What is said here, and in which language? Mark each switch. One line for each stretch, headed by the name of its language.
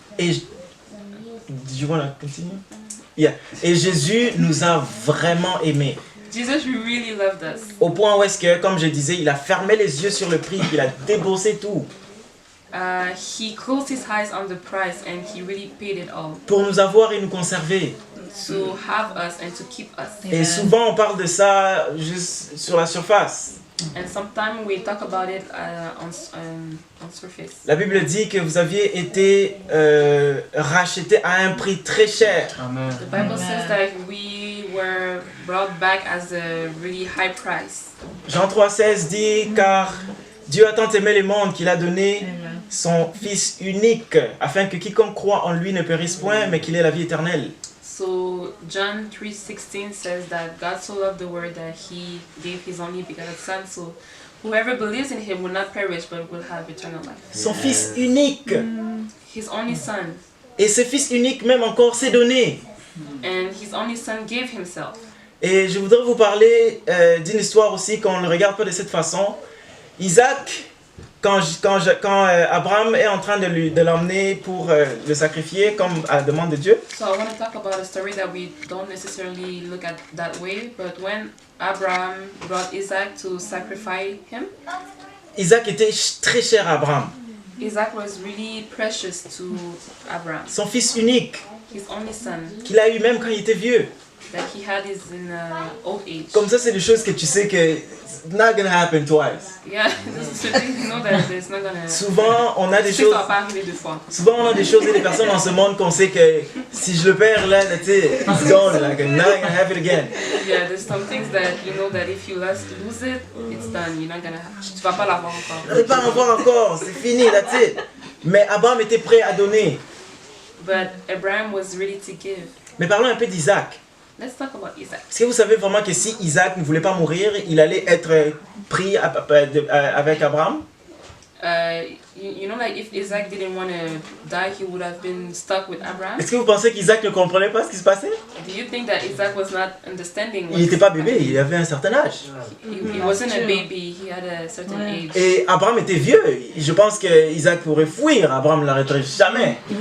English: Et you wanna continue? Yeah.
French: Et Jésus nous a vraiment aimés.
English: Jesus really loved us.
French: Au point où est-ce que, comme je disais, il a fermé les yeux sur le prix, il a déboursé tout.
English: He closed his eyes on the price and he really paid it all
French: Pour nous avoir et nous conserver.
English: to have us and to keep us.
French: Et souvent on parle de ça juste sur la surface.
English: And sometimes we talk about it on surface.
French: La Bible dit que vous aviez été rachetés à un prix très cher.
English: The Bible says that we were brought back as a really high price.
French: Jean 3,16 dit car Dieu a tant aimé le monde qu'il a donné son Fils unique afin que quiconque croit en lui ne périsse point mais qu'il ait la vie éternelle.
English: So John 3:16 says that God so loved the world that he gave his only begotten son, so whoever believes in him will not perish but will have eternal life.
French: Son Fils unique.
English: His only son,
French: Et ce Fils unique même encore s'est donné.
English: and his only son gave himself.
French: Et je voudrais vous parler d'une histoire aussi qu'on ne le regarde pas de cette façon. Isaac, quand Abraham est en train de l'emmener pour le sacrifier comme à la demande de Dieu,
English: So I want to talk about a story that we don't necessarily look at that way, but when Abraham brought Isaac to sacrifice him,
French: Isaac était très cher à Abraham.
English: Isaac was really precious to Abraham.
French: Son fils unique,
English: His only son
French: qu'il a eu même quand il était vieux.
English: that he had is in old age.
French: Comme ça, c'est des choses que tu sais que
English: it's not gonna happen twice. Yeah, this is the thing, you know that it's not gonna.
French: Souvent, on a des Ça choses. va pas arriver deux fois. Souvent, on a des choses et des personnes dans ce monde qu'on sait que si je le perds là, tu sais,
English: it's gone, like I'm not gonna have it again. Yeah, there's some things that you know that if you lose it, it's done. You're not gonna.
French: Tu vas pas l'avoir Je encore. vais pas en voir encore, c'est fini,
English: that's it.
French: Mais Abraham était prêt à donner.
English: But Abraham was ready to give.
French: Mais parlons un peu d'Isaac.
English: Let's talk about Isaac.
French: Est-ce que vous savez vraiment que si Isaac ne voulait pas mourir, il allait être pris avec Abraham?
English: You know, like if Isaac didn't want to die, he would have been stuck with Abraham.
French: Est-ce que vous pensez qu'Isaac ne comprenait pas ce qui se passait?
English: Do you think that Isaac was not understanding?
French: Il n'était pas bébé, il avait un certain âge.
English: He wasn't a baby. He had a certain age.
French: Et Abraham était vieux. Je pense que Isaac pourrait fuir. Abraham ne l'arrêterait jamais.